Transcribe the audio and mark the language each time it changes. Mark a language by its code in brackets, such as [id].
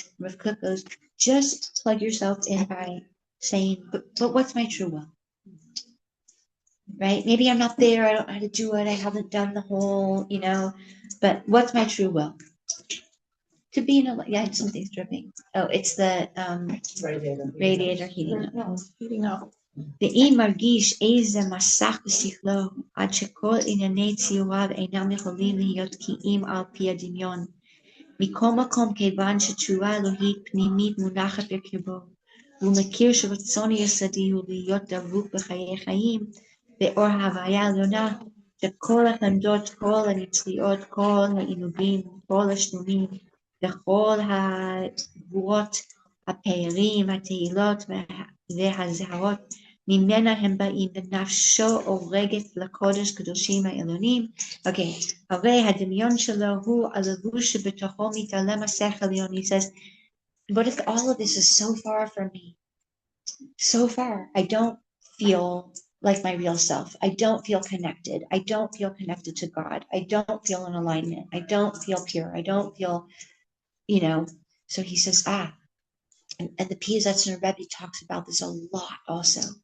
[en] Rav Kook goes, just plug yourself in by saying, but what's my true will? Right? Maybe I'm not there, I don't know how to do it, I haven't done the whole, but what's my true will? To be in something's dripping. Oh, it's the radiator heating up. No, heating up. [he] ואם מרגיש איזה מסך בשכלו, עד שכל ענייני ציוריו אינם יכולים להיות בקיאים על פי הדמיון. מכל מקום כיוון שתשובה אלוהית פנימית מונחת בקרבו, והוא מכיר שרצון יסודי הוא להיות דבוק בחיי חיים, באור ההוויה העליונה, שכל החמדות, כל הנצחיות, כל העינוגים, כל השלומים, וכל הגבורות, הפארים, התהילות והזהרות, ממנה הם באים, ונפשו אורגת לקודש קדושים העליונים. אוקיי, הרי הדמיון שלו הוא הלבוש שבתוכו מתעלם השכל העליון. [en] He says, what if all of this is so far from me? So far, I don't feel like my real self. I don't feel connected. I don't feel connected to God. I don't feel in alignment. I don't feel pure. I don't feel, so he says, and the Piazetzner Rebbe talks about this a lot also.